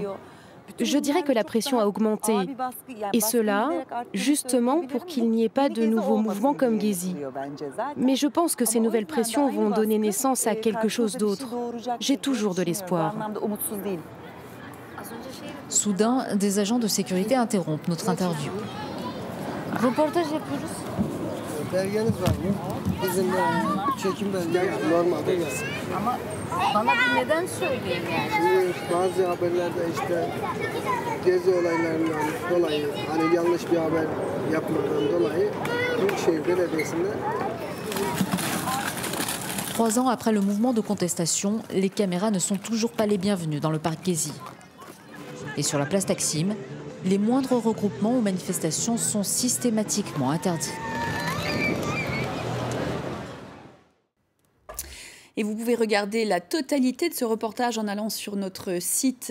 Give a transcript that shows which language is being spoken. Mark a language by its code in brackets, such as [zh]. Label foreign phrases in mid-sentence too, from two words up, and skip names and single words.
[fr] Je dirais que la pression a augmenté. Et cela, justement, pour qu'il n'y ait pas de nouveaux mouvements comme Gezi. Mais je pense que ces nouvelles pressions vont donner naissance à quelque chose d'autre. J'ai toujours de l'espoir. Soudain, des agents de sécurité interrompent notre interview. [tr] Gezi olaylarından dolayı hani yanlış bir haber yapmadan dolayı Büyükşehir Belediyesi'nde [fr] 3 ans après le mouvement de contestation, les caméras ne sont toujours pas les bienvenues dans le parc Gezi. Et sur la place Taksim, les moindres regroupements ou manifestations sont systématiquement interdits. Et vous pouvez regarder la totalité de ce reportage en allant sur notre site internet.